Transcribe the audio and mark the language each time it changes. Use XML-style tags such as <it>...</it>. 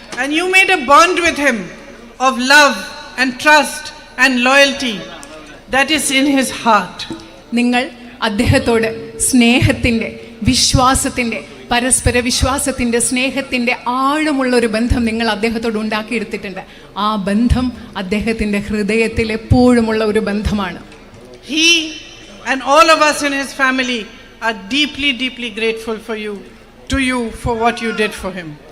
<en>And you made a bond with him of love and trust and loyalty that is in his heart.</en> <ml>നിങ്ങൾ അദ്ദേഹത്തോട് സ്നേഹത്തിൻ്റെ, വിശ്വാസത്തിൻ്റെ, പരസ്പര വിശ്വാസത്തിൻ്റെ, സ്നേഹത്തിൻ്റെ ആഴമുള്ള ഒരു ബന്ധം നിങ്ങൾ അദ്ദേഹത്തോട് ഉണ്ടാക്കിയെടുത്തിട്ടുണ്ട്. ആ ബന്ധം അദ്ദേഹത്തിൻ്റെ ഹൃദയത്തിൽ എപ്പോഴുമുള്ള ഒരു ബന്ധമാണ്.</ml> <en>He and all of us in his family are deeply, deeply grateful for you to you for what you did for him.</en>